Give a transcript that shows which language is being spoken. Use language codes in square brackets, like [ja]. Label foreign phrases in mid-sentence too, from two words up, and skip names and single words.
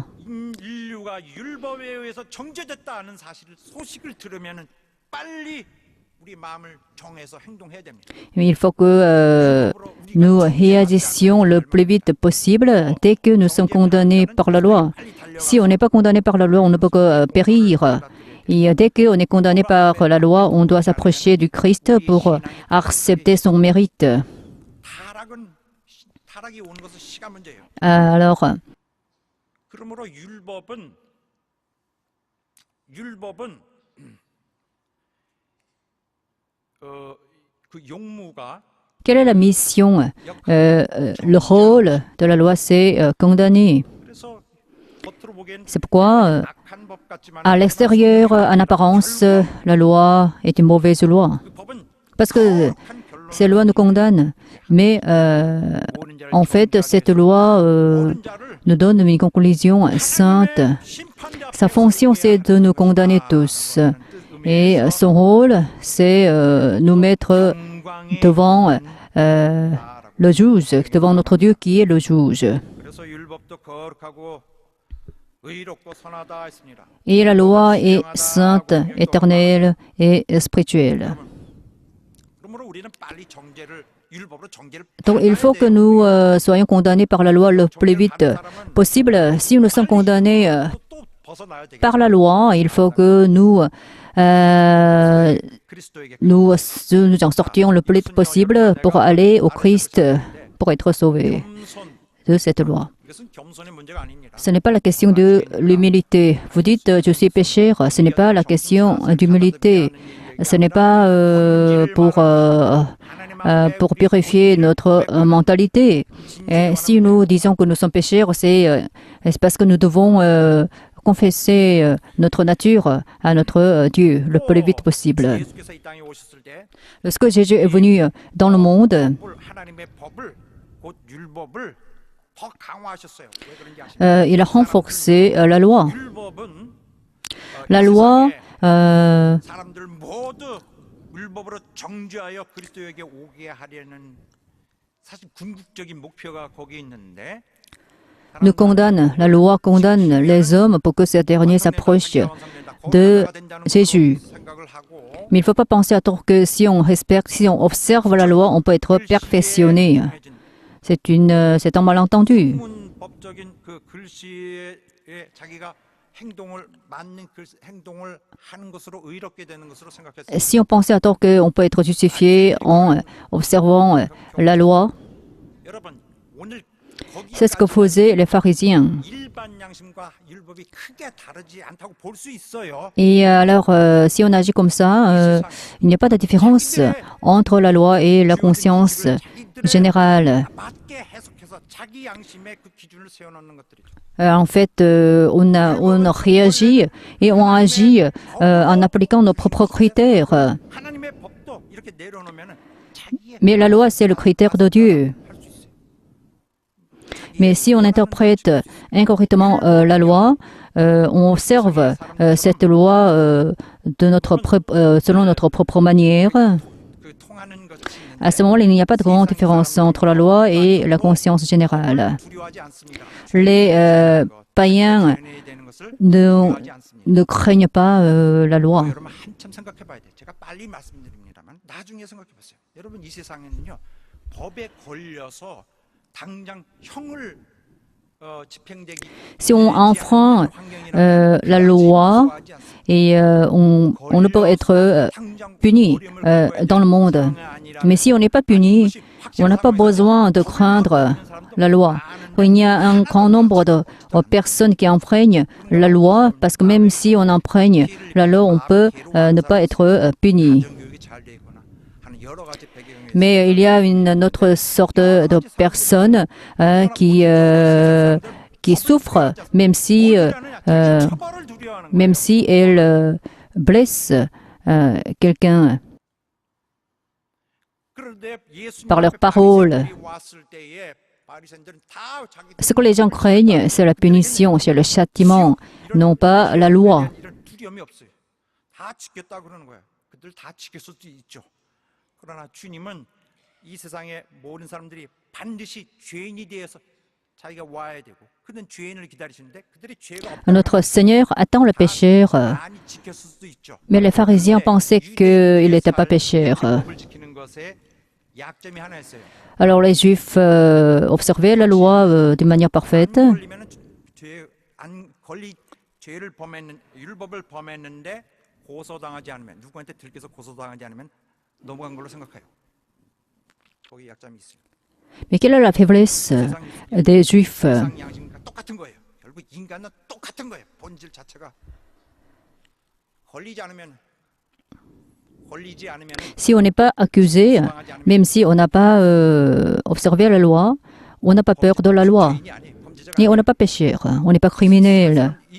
[ko] 인류가 율법에 의해서 정죄됐다는 소식을 들으면은 빨리 우리 마음을 정해서 행동해야 됩니다. [fr] il faut que nous réagissions le plus vite possible dès que nous sommes condamnés par la loi. Si on n'est pas condamné par la loi, on ne peut que périr. Et dès qu'on est condamné par la loi, on doit s'approcher du Christ pour accepter son mérite. [ko] 타락이 오는 것은 시간 문제예요. [fr] Alors, [ko] 그러므로 율법은 그 용무가 [fr] quelle est la mission? Le rôle de la loi, c'est condamner. [ko] 그래서 겉으로 보기엔 [fr] C'est pourquoi, [ko] 악한 법 같지만 [fr] à l'extérieur, en apparence, la loi est une mauvaise loi. [ko] 그 법은 [fr] Parce que [ko] 한 결론을 [fr] ces lois nous condamnent. Mais [ko] 모든 자를 [fr] en fait, cette loi [ko] 모든 자를 [fr] nous donne une conclusion sainte. [ko] 심판자 [fr] Sa fonction, c'est de nous condamner tous. Et son rôle, c'est nous mettre devant le juge, devant notre Dieu qui est le juge. [ko] 그래서 율법도 거룩하고 의롭고 선하다 했습니다. [fr] Et la loi est sainte, éternelle et spirituelle. [ko] 그러므로 우리는 빨리 율법으로 정죄를 [fr] Donc il faut que nous soyons condamnés par la loi le plus vite possible. Si nous sommes condamnés [ko] 또 벗어나야 되겠죠. [fr] par la loi, il faut que nous [ko] 그리스도에게 [fr] nous en sortions le plus vite possible pour aller au Christ, pour être sauvés [ko] 겸손 [fr] de cette loi. [ko] 이것은 겸손의 문제가 아닙니다. [fr] Ce n'est pas la question de l'humilité. Vous dites, je suis pécheur. Ce n'est pas la question d'humilité. Ce n'est pas pour purifier notre mentalité. Et si nous disons que nous sommes pécheurs, c'est parce que nous devons confesser notre nature à notre Dieu le plus vite possible. [ko] 예수께서 이 땅에 오셨을 때 [fr] Lorsque Jésus est venu dans le monde, [ko] 하나님의 법을 곧 율법을 더 강화하셨어요. 왜 그런지 아십니까? [fr] il a renforcé la loi. [ko] 율법은 [fr] La loi, [ko] 사람들 모두 율법으로 정죄하여 그리스도에게 오게 하려는 사실 궁극적인 목표가 거기에 있는데 [fr] nous condamne, la loi condamne les hommes pour que ces derniers s'approchent de Jésus. Mais il ne faut pas penser à tout que si on respecte, si on observe la loi, on peut être perfectionné. C'est un malentendu. [ko] 법적인 그 글씨에 자기가 행동을 하는 것으로 의롭게 되는 것으로 생각했어요. [fr] Si on pensait à tort qu'on peut être justifié en observant la loi, [ko] 여러분, 오늘 [fr] c'est ce que faisaient les pharisiens. [ko] 일반 양심과 율법이 크게 다르지 않다고 볼 수 있어요. [fr] Et alors, si on agit comme ça, il n'y a pas de différence entre la loi et la conscience générale. [ko] 맞게 해석해서 자기 양심의 그 기준을 세워놓는 것들이죠. [fr] En fait, on réagit et on agit en appliquant nos propres critères. [ko] 하나님의 법도 이렇게 내려놓으면 자기의 [fr] Mais la loi, c'est le critère de Dieu. [ko] 할수 있어요. [fr] Mais si on interprète incorrectement la loi, on observe cette loi selon notre propre manière. [ko] 그 통하는 것이 있는데 [fr] À ce moment-là, il n'y a pas de grande différence entre la loi et la conscience générale. [ko] 두려워하지 않습니다. [fr] Les païens [ko] 변해야 되는 것을 [fr] ne, [ko] 두려워하지 않습니다. [fr] ne craignent pas la loi. [ko] 여러분 한참 생각해 봐야 돼요. 제가 빨리 말씀드립니다만 나중에 생각해 보세요. 여러분 이 세상에는요. 법에 걸려서 당장 형을 집행되기 [fr] Si on enfreint la loi et on ne peut être puni dans le monde. Mais si on n'est pas puni, on n'a pas besoin de craindre la loi. Il y a un grand nombre de personnes qui enfreignent la loi parce que même si on enfreigne la loi, on peut ne pas être puni. [ko] 교육이 잘 돼 있거나 하는 여러 가지 배경에 [fr] Mais il y a une autre sorte de personnes qui souffrent, même si [ko] 처벌을 두려워하는 거예요. [fr] même si elles blessent quelqu'un [ko] 그런데 예수님 [fr] par leurs [ko] 앞에 [fr] paroles. [ko] 바리새인들이 왔을 때에 바리새인들은 다 자기 [fr] Ce que les gens craignent, c'est la punition, c'est le châtiment, non pas la loi. [ko] 이런 두려움이 없어요. 다 지켰다 그러는 거예요. 그들 다 지킬 수도 있죠. 그러나 주님은 이 세상의 모든 사람들이 반드시 죄인이 되어서 자기가 와야 되고 그들은 죄인을 기다리시는데 그들이 죄가 없다. [fr] Notre Seigneur attend le pécheur, [ko] 많이 지켰을 수도 있죠. [fr] mais les pharisiens pensaient qu'il n'était pas pécheur. [ko] 법을 지키는 것에 약점이 하나 있어요. [fr] Alors les Juifs observaient la loi d'une manière parfaite. [ko] 안 걸리면은 죄를 범했는 율법을 범했는데 고소당하지 않으면 누구한테 들켜서 고소당하지 않으면 넘어간 걸로 생각해요. 거기 약점이 있어요. [fr] Mais quelle est la faiblesse des Juifs? [ko] 세상 양심과 똑같은 거예요. 결국 인간은 똑같은 거예요. 본질 자체가 걸리지 않으면 [fr] Si on n'est pas accusé, même si on n'a pas observé la loi, on n'a pas peur de la loi. Et on n'est pas pécheur, on n'est pas criminel.